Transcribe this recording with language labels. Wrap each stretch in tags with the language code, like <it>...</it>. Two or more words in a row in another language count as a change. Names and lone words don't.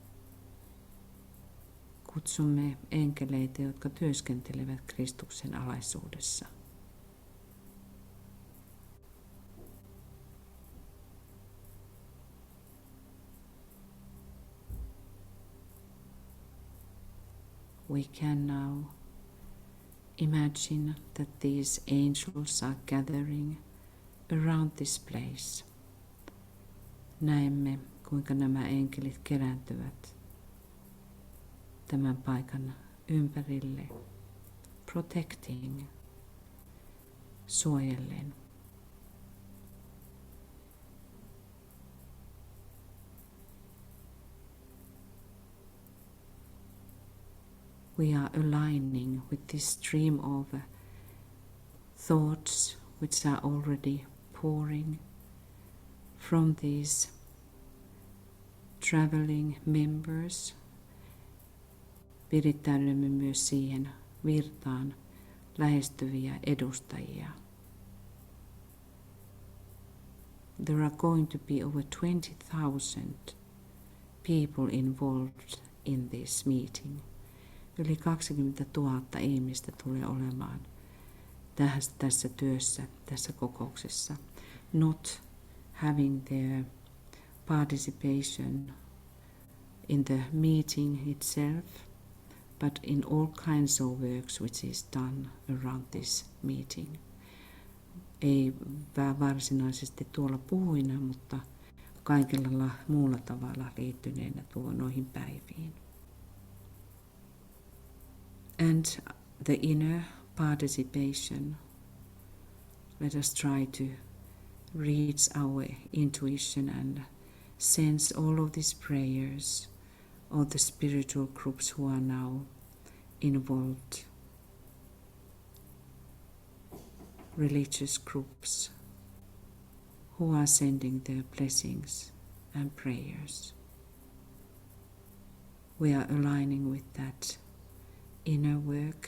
<fi>Kutsumme enkeleitä, jotka työskentelevät Kristuksen alaisuudessa.</fi> <en>We can now imagine that these angels are gathering around this place.</en> <fi>Näemme, kuinka nämä enkelit kerääntyvät tämän paikan ympärille,</fi> <en>protecting, suojellen. We are aligning with this stream of thoughts which are already pouring from these traveling members.</en> <fi>Virittäydymme myös siihen virtaan lähestyviä edustajia.</fi> <en>There are going to be over 20,000 people involved in this meeting.</en> <fi>Yli 20 000 ihmistä tulee olemaan tässä työssä, tässä kokouksessa.</fi> <en>Not having their participation in the meeting itself, but in all kinds of works which is done around this meeting.</en> <fi>Ei varsinaisesti tuolla puhuina, mutta kaikella muulla tavalla liittyneenä noihin päiviin.</fi> <en>And the inner participation, let us try to reach our intuition and sense all of these prayers of the spiritual groups who are now involved, religious groups who are sending their blessings and prayers. We are aligning with that inner work.</en>